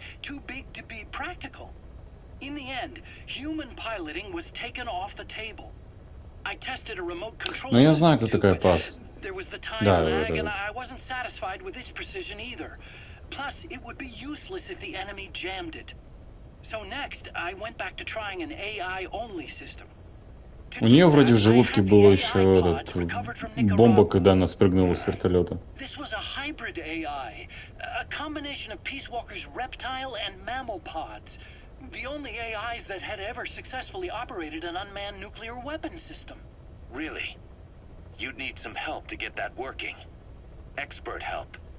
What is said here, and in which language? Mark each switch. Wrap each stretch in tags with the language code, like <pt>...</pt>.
<en>Too big to be practical. In the end, human piloting was taken off the table. I tested a remote control.</en> <ru>Ну я знаю, кто такая Паз.</ru> <en>There was the time</en> <ru>Да,</ru> <en>lag,</en> <ru>это...</ru> <en>and I wasn't satisfied with its precision either. Plus, it would be useless if the enemy jammed it. So next, I went back to trying an AI-only system.</en> <ru>У нее вроде в желудке было еще этот бомба, когда она спрыгнула с вертолета.</ru> <en>This was a hybrid AI, a combination of Peace Walker's reptile and mammal pods. The only AIs that had ever successfully operated an unmanned nuclear weapon system. Really? You'd need some help to get that working. Expert help.</en>